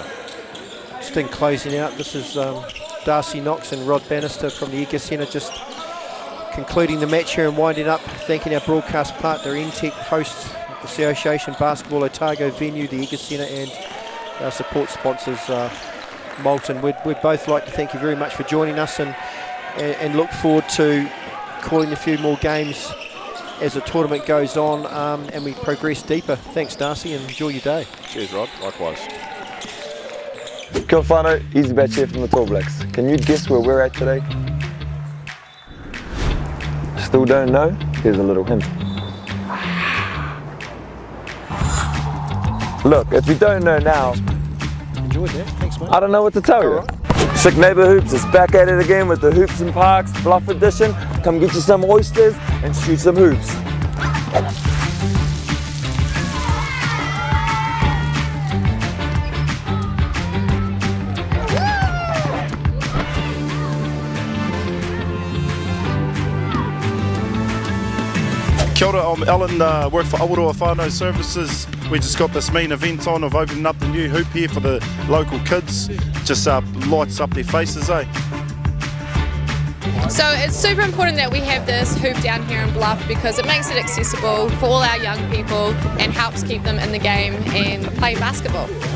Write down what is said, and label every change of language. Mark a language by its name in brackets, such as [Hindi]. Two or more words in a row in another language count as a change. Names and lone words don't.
[English] Just in closing out, this is Darcy Knox and Rod Bannister from the Edgar Centre, just concluding the match here and winding up, thanking our broadcast partner NTEC, host Association Basketball Otago venue, the Edgar Centre, and our support sponsors Molten. We'd both like to thank you very much for joining us, and look forward to calling a few more games as the tournament goes on and we progress deeper. Thanks, Darcy, and enjoy your day. Cheers, Rod. Likewise. [Māori] Kia whanau, [English] Easy Batch here from the Tall Blacks. Can you guess where we're at today? Still don't know? Here's a little hint. Look, if you don't know now, Enjoyed that. Thanks, mate. I don't know what to tell you. Right. Sick Neighbour Hoops is back at it again with the Hoops and Parks Bluff Edition. Come get you some oysters and shoot some hoops. [Māori] Kia ora, [English] I'm Alan, work for Aotearoa Whānau Services. We just got this main event on of opening up the new hoop here for the local kids. Just lights up their faces, eh? So it's super important that we have this hoop down here in Bluff because it makes it accessible for all our young people and helps keep them in the game and play basketball.